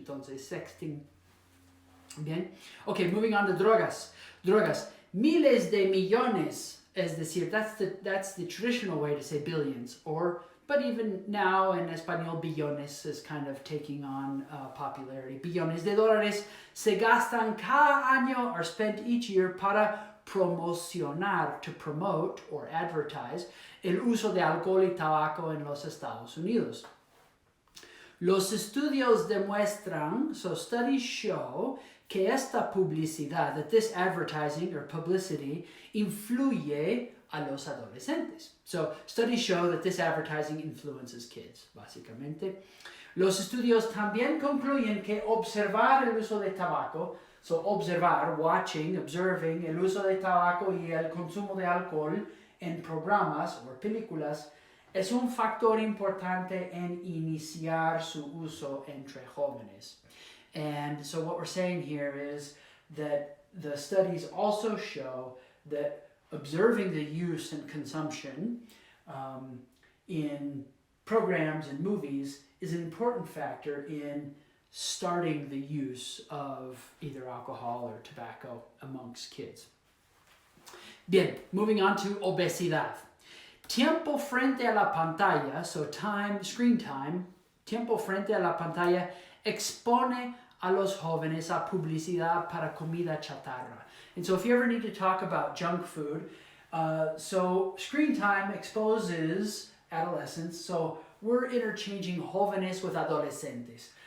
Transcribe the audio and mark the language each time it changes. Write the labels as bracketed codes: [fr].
[en] Entonces, sexting. Bien. Okay, moving on to drogas. Drogas. [es] Miles de millones, es decir, [en] that's the traditional way to say billions, but even now in español, billones is kind of taking on popularity. [es] Billones de dólares se gastan cada año, [en] are spent each year [es] para promocionar, [en] to promote or advertise, [es] el uso de alcohol y tabaco en los Estados Unidos. Los estudios demuestran, [en] so studies show, [es] que esta publicidad, [en] that this advertising or publicity, [es] influye a los adolescentes. [en] So studies show that this advertising influences kids, básicamente. [es] Los estudios también concluyen que observar el uso de tabaco, so observar, [en] watching, observing [es] el uso de tabaco y el consumo de alcohol en programas o películas es un factor importante en iniciar su uso entre jóvenes. [en] And so what we're saying here is that the studies also show that observing the use and consumption in programs and movies is an important factor in starting the use of either alcohol or tobacco amongst kids. Bien, moving on to obesidad. [es] Tiempo frente a la pantalla, [en] so time, screen time, [es] tiempo frente a la pantalla expone a los jóvenes a publicidad para comida chatarra. [en] And so if you ever need to talk about junk food, so screen time exposes adolescents, so we're interchanging jóvenes with adolescentes.